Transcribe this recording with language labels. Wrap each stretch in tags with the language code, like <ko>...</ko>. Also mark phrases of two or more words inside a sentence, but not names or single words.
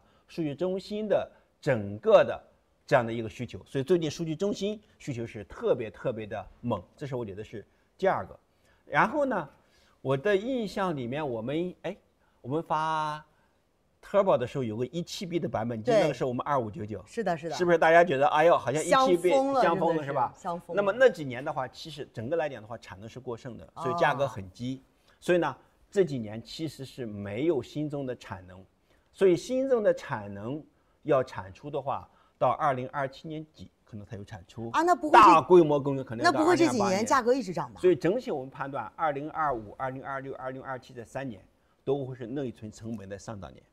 <zh>數據中心的整個的這樣的一個需求。所以最近數據中心需求是特別的猛。這是我覺得是第二個。然後呢，我的印象裡面，我們發 Turbo 的時候有個 17B 的版本，就那個是我們2599。是的。是不是大家覺得哎呦，好像17B 相封了是吧？相封。那麼那幾年的話，其實整個來講的話，產能是過剩的，所以價格很低。所以呢，這幾年其實是沒有新增的產能，所以新增的產能要產出的話，到2027年底可能才有產出啊。那不會大規模工程可能要到2028年。那不會這幾年價格一直漲吧？所以整體我們判斷，2025、2026、2027這3年都会是内存成本的上涨年。</zh>